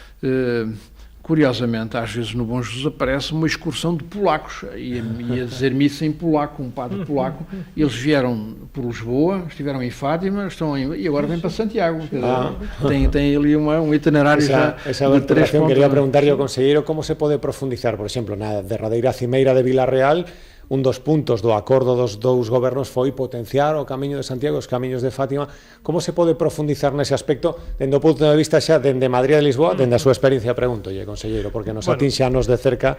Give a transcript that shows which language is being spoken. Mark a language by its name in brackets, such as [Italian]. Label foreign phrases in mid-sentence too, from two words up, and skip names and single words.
[Portuguese] Curiosamente, às vezes no Bom Jesus aparece uma excursão de polacos, ia dizer missa em polaco, um padre polaco, eles vieram por Lisboa, estiveram em Fátima, e agora vêm para Santiago. Tem ali um itinerário já de 3 pontos. [Galician] Quería preguntarle ao conselleiro como se pode profundizar, por exemplo, na derradeira cimeira de Vilarreal, un dos puntos do acordo dos dous gobernos foi potenciar o Camiño de Santiago, os camiños de Fátima. Como se pode profundizar nese aspecto dende o punto de vista xa dende Madrid e Lisboa, dende a súa experiencia, pregúntolle, conselleiro, porque nos atinxe a nos de cerca.